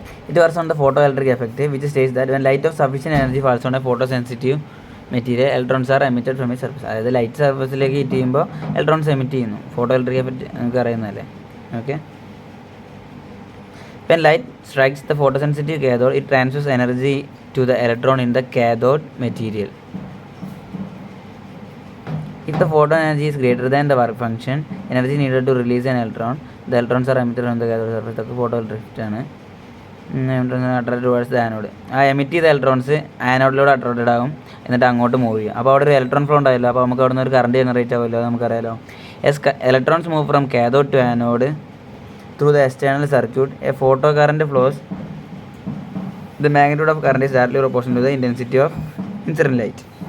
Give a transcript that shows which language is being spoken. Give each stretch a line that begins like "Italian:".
English: It works on the photoelectric effect, which states that when light of sufficient energy falls on a photosensitive material, electrons are emitted from its surface.
Malayalam: അതായത് light സർഫസിലേക്ക് hit ചെയ്യുമ്പോൾ electrons emit ചെയ്യുന്നു. Photo electric effect നമുക്ക് അറിയുന്നതല്ലേ.
English: Okay, when light strikes the photosensitive cathode, it transfers energy to the electron in the cathode material. If the photon energy is greater than the work function energy needed to release an electron, the electrons are emitted from the cathode surface.
Malayalam: ഇതൊക്കെ photo electric ആണ്.
English: Attracted towards the anode.
Malayalam: ആ emit ചെയ്ത electrons ആനോഡിലൂടെ attracted ആകും, എന്നിട്ട് അങ്ങോട്ട് move ചെയ്യും. അപ്പോൾ അവിടെ ഒരു ഇലക്ട്രോൺ ഫ്ലോ ഉണ്ടായില്ല, അപ്പോൾ നമുക്ക് അവിടെ നിന്ന് ഒരു കറണ്ട് ജനറേറ്റ് ആവുമല്ലോ, അത് നമുക്കറിയാലോ.
English: Electrons move from cathode to anode through the external circuit. A photo current flows. The magnitude of current is directly proportional to the intensity of incident light.